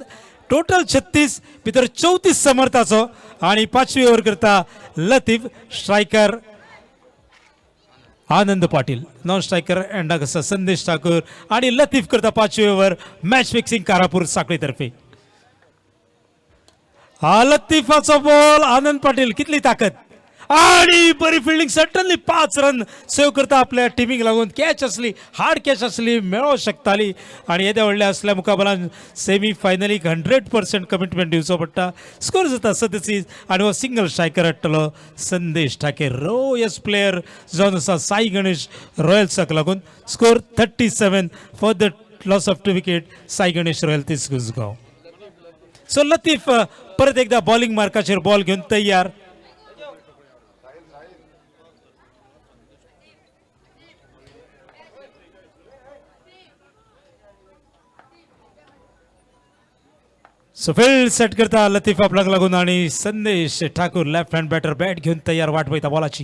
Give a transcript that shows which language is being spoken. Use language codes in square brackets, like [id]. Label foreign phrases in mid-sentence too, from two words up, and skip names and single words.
[kok] टोटल 36 भितर 34 समर्थाचो. आणि पाचवी ओव्हर करता लतीफ. स्ट्रायकर आनंद पाटील. [en] non striker [kok] एंडाक आसा संदेश ठाकूर आणि लतीफ करता पाचवी ओव्हर [en] match fixing [kok] कारापूर साखळी तर्फे. लतीफाचो बॉल आनंद पाटील कितली ताकद आणि बरी फिल्डिंग. सडनली 5 [en] run save [kok] करता आपल्या टिमीक लागून. कॅच असली [en] hard catch [kok] असली मेळो शकताली आणि येद्या व्हडल्या असल्या मुकाबलान सेमी फायनलीक 100% कमिटमेंट दिवचो पडटा. स्कोर जाता 37 आणि हो सिंगल स्ट्रायकर हाडटलो संदेश ठाके. रोयस प्लेयर जावन आसा साई गणेश रॉयल्साक लागून. स्कोर 37 [en] for the loss of [kok] 2 विकेट साई गणेश रॉयल तिस्कुसगांव. सो लतीफ परत एकदा बॉलिंग मार्काचेर बॉल घेऊन तयार. सो फील्ड सेट करता लतीफ आपल्याक लागून आणि संदेश ठाकूर [en] left hand batter [kok] बॅट घेऊन तयार वाट पळयता बॉलाची.